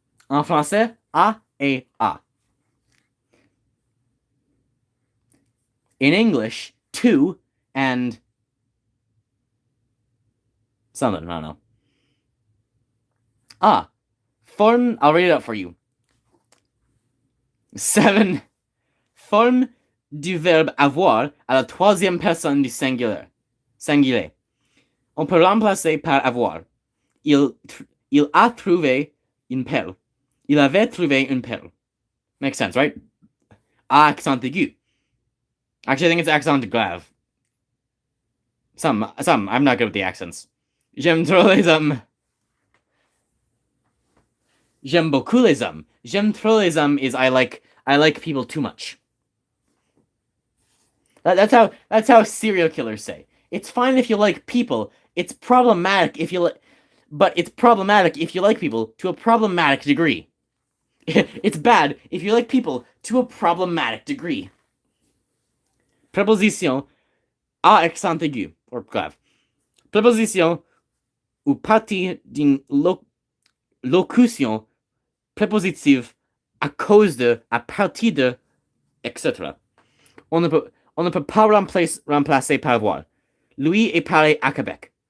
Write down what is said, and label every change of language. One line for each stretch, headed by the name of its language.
French: En français, A et A.
English: In English, to and something, I don't know. A. Forme, I'll read it out for you. 7.
French: Forme du verbe avoir à la troisième personne du singulier. On peut remplacer par avoir. Il a trouvé une perle. Il avait trouvé une perle.
English: Makes sense, right? Accent aigu. Actually, I think it's accent grave. Some. I'm not good with the accents.
French: J'aime trop les hommes. J'aime beaucoup les hommes. J'aime trop les hommes
English: is I like people too much. That's how serial killers say. It's fine if you like people. It's problematic if you but it's problematic if you like people to a problematic degree. It's bad if you like people to a problematic degree.
French: Préposition à accent aigu or grave. Préposition ou partie d'une locution prépositive à cause de, à partir de, etc. On ne peut pas remplacer par avoir. Lui est parlé à Québec.